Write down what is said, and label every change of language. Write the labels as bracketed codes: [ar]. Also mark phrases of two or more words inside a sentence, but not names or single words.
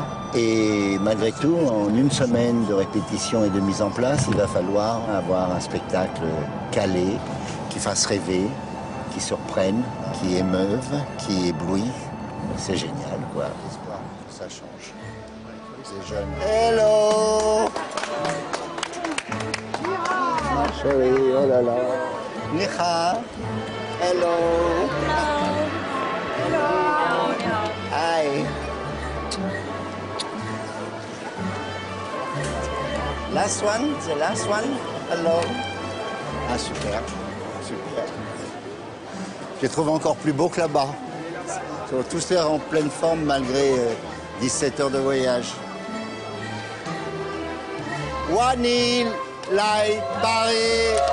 [fr] Et malgré tout, en une semaine de répétition et de mise en place, il va falloir avoir un spectacle calé, qui fasse rêver, qui surprenne, qui émeuve, qui éblouit. C'est génial, quoi. L'espoir, ça change. C'est jeune. Hello! Chérie, oh là là. [zh] 你好. [en] Hello. Hi. Last one, the last one. Hello. [fr] Ah, super. Super. Je les trouve encore plus beaux que là-bas. Ils sont tous l'air en pleine forme malgré 17 heures de voyage. Wani, Lai, Paris.